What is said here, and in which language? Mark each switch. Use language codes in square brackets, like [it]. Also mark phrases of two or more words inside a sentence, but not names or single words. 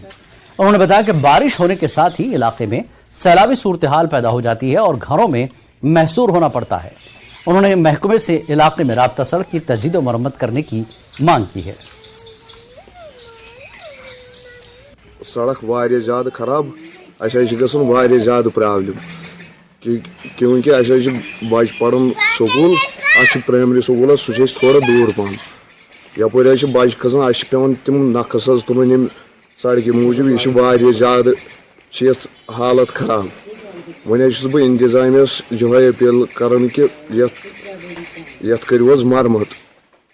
[ur] انہوں نے بتایا کہ بارش ہونے کے ساتھ ہی علاقے میں سیلابی صورتحال پیدا ہو جاتی ہے اور گھروں میں محصور ہونا پڑتا ہے۔ انہوں نے محکمے سے علاقے میں رابطہ سڑک کی تجدید و مرمت کرنے کی مانگ کی ہے۔ [ks] سڑک واریاہ زیادہ خراب، اسے گژھن واریاہ زیادہ پرابلم کیونکہ اسے بچہ پڑھن سکول، [en] primary school [ks] سہ تھوڑا دور پہن، یپور بچہ کھسان اس پیوان تم نقص تلن سڑکہ موجود، یہ واریاہ زیادہ یتھ حالت خراب۔ وۄنۍ چھُس بہٕ انتظامیہس یہے اپیل کران کہ یتھ کٔرِو حظ مرمت۔